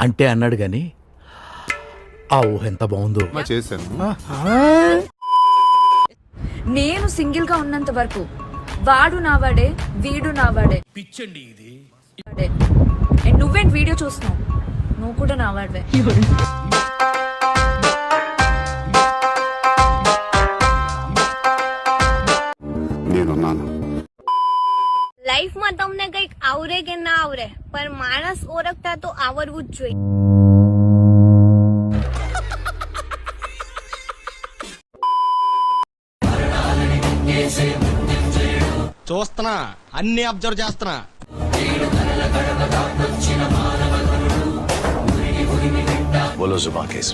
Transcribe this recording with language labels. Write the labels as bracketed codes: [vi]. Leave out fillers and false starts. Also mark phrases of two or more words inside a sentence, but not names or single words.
[te] అంటే అన్నాడు గాని ఆ ఊహ ఎంత బాగుందో చేశాను. నేను సింగిల్ గా ఉన్నంత వరకు వాడు నా వాడే, వీడు నా వాడే. పిచ్చండి ఇది. వాడే. And నువ్వేంటి వీడియో చూస్తున్నావు? నువ్వు కూడా నా వాడివే. [gu] લાઈફ માં તમને કઈક આવરે કે ના આવરે પણ માણસ ઓળખતા તો આવડવું જ જોઈએ. [te] చూస్తున్నా, అన్ని అబ్జర్వ్ చేస్తున్నా. [hi] बोलो ज़ुबान केसरी.